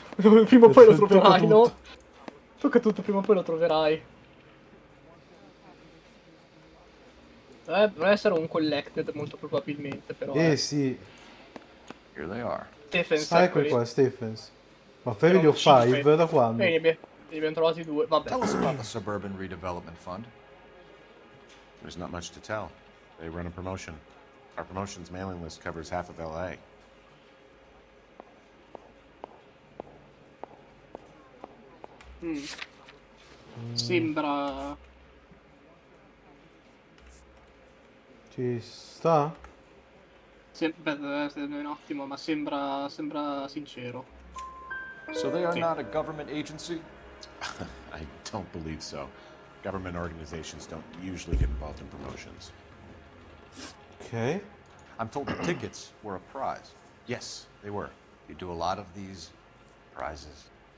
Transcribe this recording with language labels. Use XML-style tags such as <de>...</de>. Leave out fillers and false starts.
<it>Prima o poi lo troverai, no? Tocca tutto, prima o poi lo troverai. Deve essere un collected molto probabilmente, però. Sì.</it> <en>Here they are. Stephens,</en> <it>Ecco qua, Stephens. Ma</it> <en>Family of 5</en> <it>da quando? Ne abbiamo trovati 2, vabbè.</it> <en>Tell us about the Suburban Redevelopment Fund. There's not much to tell. They run a promotion. Our promotion's mailing list covers half of L.A.</en> <it>Sembra... Ci sta? Un attimo, ma sembra sincero.</it> <en>So they are not a government agency? I don't believe so. Government organizations don't usually get involved in promotions. Okay. I'm told the tickets were a prize. Yes, they were. You do a lot of these prizes.</en>